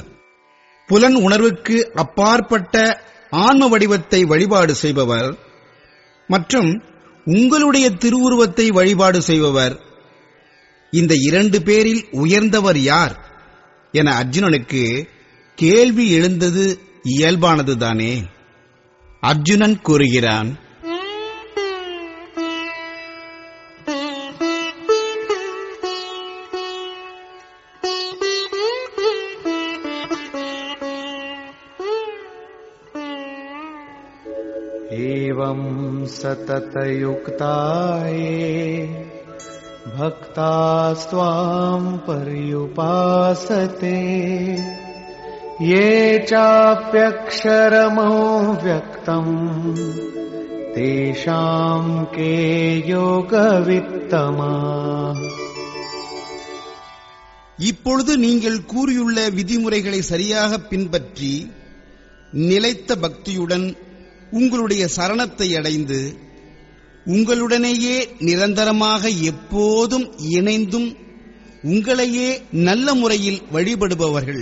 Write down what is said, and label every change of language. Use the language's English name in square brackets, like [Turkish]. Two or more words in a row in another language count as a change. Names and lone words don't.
[Tamil] புலன் உணர்வுக்கு அப்பாற்பட்ட ஆன்ம வடிவத்தை வழிபாடு செய்பவர் மற்றும் உங்களுடைய திருவுருவத்தை வழிபாடு செய்பவர், இந்த இரண்டு பேரில் உயர்ந்தவர் யார் என அர்ஜுனனுக்கு கேள்வி எழுந்தது இயல்பானதுதானே. அர்ஜுனன் கூறுகிறான், [Sanskrit] एवं सततयुक्ताये भक्तास्त्वां पर्युपासते ये चाप्यक्षरमव्यक्तम् तेषां के योगवित्तमाः. [Tamil] இப்பொழுது நீங்கள் கூறியுள்ள விதிமுறைகளை சரியாக பின்பற்றி நிலைத்த பக்தியுடன் உங்களுடைய சரணத்தை அடைந்து உங்களுடனேயே நிரந்தரமாக எப்போதும் இணைந்தும் உங்களையே நல்ல முறையில் வழிபடுபவர்கள்